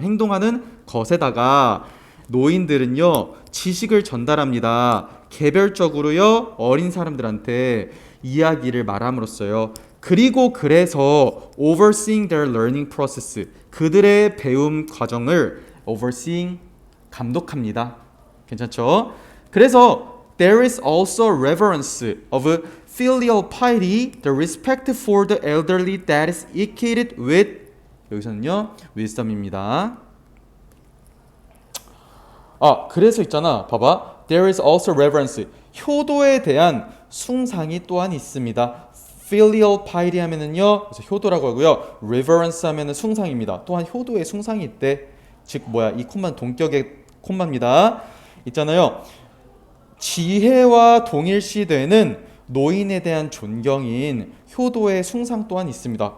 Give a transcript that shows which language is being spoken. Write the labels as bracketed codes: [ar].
[ko] 행동하는 것에다가 노인들은요, 지식을 전달합니다. 개별적으로요, 어린 사람들한테 이야기를 말함으로써요. 그리고 그래서 [en] overseeing their learning process, [ko] 그들의 배움 과정을 overseeing, 감독합니다. 괜찮죠? 그래서 [en] there is also reverence of filial piety, the respect for the elderly that is equated with, [ko] 여기서는요, [en] wisdom입니다. [ko] 그래서 있잖아. 봐봐. [en] There is also reverence. [ko] 효도에 대한 숭상이 또한 있습니다. filial piety 하면은요, 그래서 효도라고 하고요. reverence 하면은 숭상입니다. 또한 효도에 숭상이 있대. 즉 이 콤마는 동격의 콤마입니다. 있잖아요. 지혜와 동일시되는 노인에 대한 존경인 효도의 숭상 또한 있습니다.